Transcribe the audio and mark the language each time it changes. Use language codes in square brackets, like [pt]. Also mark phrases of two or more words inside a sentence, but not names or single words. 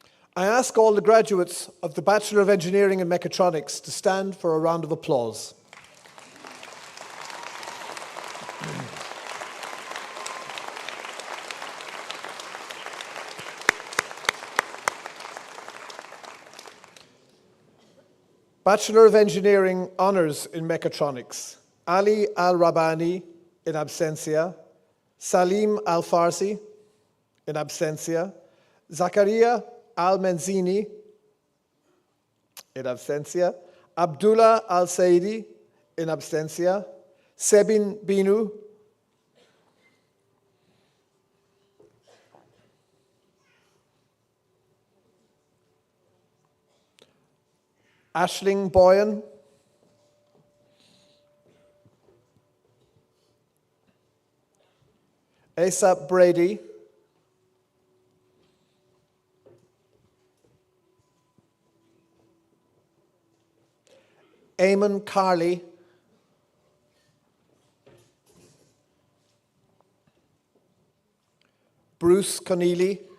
[en] I ask all the graduates of the Bachelor of Engineering in Mechatronics to stand for a round of applause. Bachelor of Engineering Honours in Mechatronics, Ali Al-Rabani in absentia, Salim Al-Farsi in absentia, Zakaria Al-Menzini in absentia, Abdullah Al-Saidi in absentia, Sebin Binu, Aisling Boyan, Asa Brady, Eamon Carley, Bruce Conneely,